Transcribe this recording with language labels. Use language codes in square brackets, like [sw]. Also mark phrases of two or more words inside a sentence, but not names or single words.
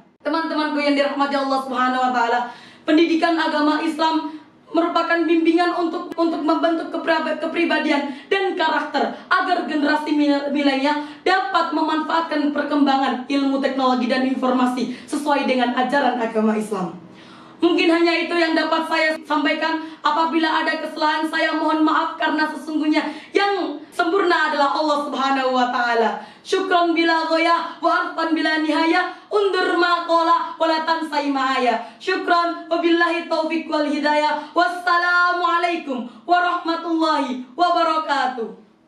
[id] Teman-temanku yang dirahmati Allah [ar] سبحانه وتعالى, [id] pendidikan agama Islam merupakan bimbingan untuk membentuk kepribadian dan karakter agar generasi milenial dapat memanfaatkan perkembangan ilmu teknologi dan informasi sesuai dengan ajaran agama Islam. Mungkin hanya itu yang dapat saya sampaikan. Apabila ada kesalahan, saya mohon maaf karena sesungguhnya yang sempurna adalah Allah [ar] سبحانه وتعالى. شكرا بلا غاية وعرفانا بلا نهاية, انظر ما قال ولا تنسي معايا. شكرا وبالله التوفيق والهداية. والسلام عليكم ورحمة الله وبركاته.